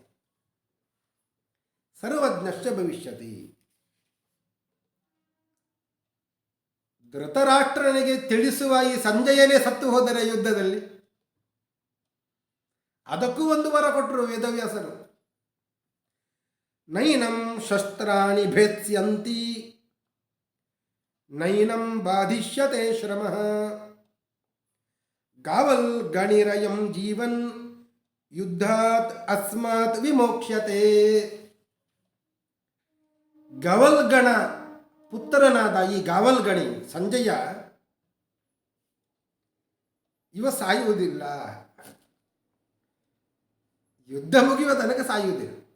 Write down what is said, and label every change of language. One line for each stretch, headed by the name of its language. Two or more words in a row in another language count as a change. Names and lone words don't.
Sanskrit: ಸರ್ವಜ್ಞಶ್ಚ ಭವಿಷ್ಯತಿ.
Kannada: ಧೃತರಾಷ್ಟ್ರನಿಗೆ ತಿಳಿಸುವ ಈ ಸಂಜಯನೇ ಸತ್ತು ಹೋದರೆ ಯುದ್ಧದಲ್ಲಿ, ಅದಕ್ಕೂ ಒಂದು ವರ ಕೊಟ್ಟರು ವೇದವ್ಯಾಸರು.
Sanskrit: ನೈನಂ ಶಸ್ತ್ರಾಣಿ ಭೇತ್ಸ್ಯಂತಿ ನೈನಂ ಬಾಧಿಷ್ಯತೆ ಶ್ರಮಃ ಗಾವಲ್ ಗಣಿರಯಂ ಜೀವನ್ ಯುದ್ಧಾತ್ ಅಸ್ಮಾತ್ ವಿಮೋಕ್ಷ್ಯತೆ.
Kannada: ಗವಲ್ಗಣ ಪುತ್ರನಾದ ಈ ಗಾವಲ್ಗಣಿ ಸಂಜಯ ಇವ ಸಾಯುವುದಿಲ್ಲ, ಯುದ್ಧ ಮುಗಿಯುವ ತನಕ ಸಾಯುವುದಿಲ್ಲ.